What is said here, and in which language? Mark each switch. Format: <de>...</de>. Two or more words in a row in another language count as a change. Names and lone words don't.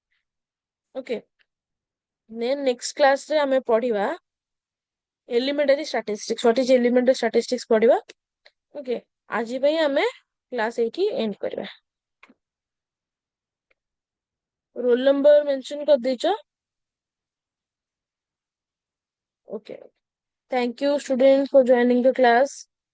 <en>Okay, then next</en> <or>କ୍ଲାସରେ ଆମେ ପଢିବା</or> <en>elementary statistics, what is elementary statistics</en> <or>ପଢିବା। ଓକେ, ଆଜି ପାଇଁ ଆମେ କ୍ଲାସ ଏଇଠି ଏଣ୍ଡ କରିବା।</or> <en>roll number mention</en> <or>କରିଦେଇଛ?</or> <en>Okay. Thank you, students, for joining the class.</en>